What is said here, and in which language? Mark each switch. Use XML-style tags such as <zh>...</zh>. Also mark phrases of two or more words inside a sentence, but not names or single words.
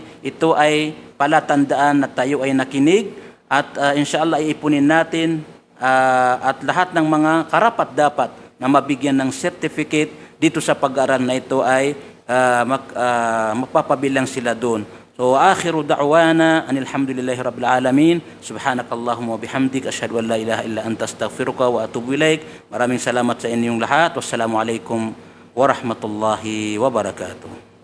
<tl>Ito ay palatandaan na tayo ay nakinig at inshallah iipunin natin at lahat ng mga karapat dapat na mabigyan ng certificate dito sa pag-aaral na ito ay mapapabilang sila doon.</tl> <ar>So آخر دعوانا أن الحمد لله رب العالمين. سبحانك اللهم وبحمدك أشهد أن لا إله إلا أنت أستغفرك وأتوب إليك.</ar> <tl>Maraming salamat sa inyong lahat.</tl> <ar>والسلام عليكم ورحمة الله وبركاته.</ar>